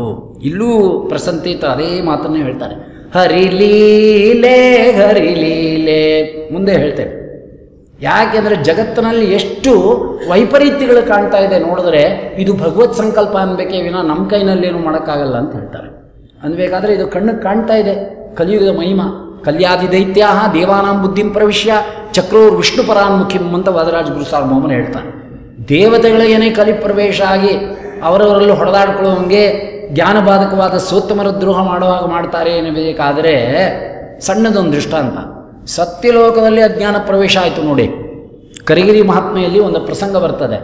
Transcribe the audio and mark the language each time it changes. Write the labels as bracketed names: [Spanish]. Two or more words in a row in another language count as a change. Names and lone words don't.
[Kannada] ಇಲ್ಲೂ ಪ್ರಸಂತಿತ ಅದೇ ಮಾತನ್ನೇ ಹೇಳ್ತಾರೆ. ಹರಿಲೀಲೆ ಹರಿಲೀಲೆ ಮುಂದೆ ಹೇಳ್ತೇವೆ. ಯಾಕೆಂದರೆ ಜಗತ್ತಿನಲ್ಲಿ ಎಷ್ಟು ವೈಪರೀತ್ಯಗಳು ಕಾಣ್ತಾ ಇದೆ ನೋಡಿದ್ರೆ ಇದು ಭಗವತ್ ಸಂಕಲ್ಪ ಅನ್ಬೇಕೇ ವಿನ ನಮ್ಮ ಕೈನಲ್ಲೇನು ಮಾಡೋಕ್ಕಾಗಲ್ಲ ಅಂತ ಹೇಳ್ತಾರೆ. ಅನ್ಬೇಕಾದ್ರೆ ಇದು ಕಣ್ಣಿಗೆ ಕಾಣ್ತಾ ಇದೆ ಕಲಿಯುಗದ ಮಹಿಮಾ. [Sanskrit] ಕಲ್ಯಾದಿ ದೈತ್ಯ ದೇವಾನಾಂ ಬುದ್ಧಿಂ ಪ್ರವಿಶ್ಯ ಚಕ್ರೋರ್ ವಿಷ್ಣು ಪರಾನ್ಮುಖಿಂ [Kannada] ಅಂತ ವಾದರಾಜ ಗುರು ಸಾರ್ವಭೌಮನ ಹೇಳ್ತಾನೆ. ದೇವತೆಗಳಿಗೇನೆ ಕಲಿ ಪ್ರವೇಶ ಆಗಿ ಅವರವರಲ್ಲೂ ಹೊಡೆದಾಡ್ಕೊಳ್ಳೋಂಗೆ ಜ್ಞಾನಬಾಧಕವಾದ ಸೋತ್ತಮರ ದ್ರೋಹ ಮಾಡುವಾಗ ಮಾಡ್ತಾರೆ ಎನ್ನಬೇಕಾದರೆ ಸಣ್ಣದೊಂದು ದೃಷ್ಟಾಂತ. ಸತ್ಯಲೋಕದಲ್ಲಿ ಅಜ್ಞಾನ ಪ್ರವೇಶ ಆಯಿತು ನೋಡಿ. ಕರಿಗಿರಿ ಮಹಾತ್ಮೆಯಲ್ಲಿ ಒಂದು ಪ್ರಸಂಗ ಬರ್ತದೆ.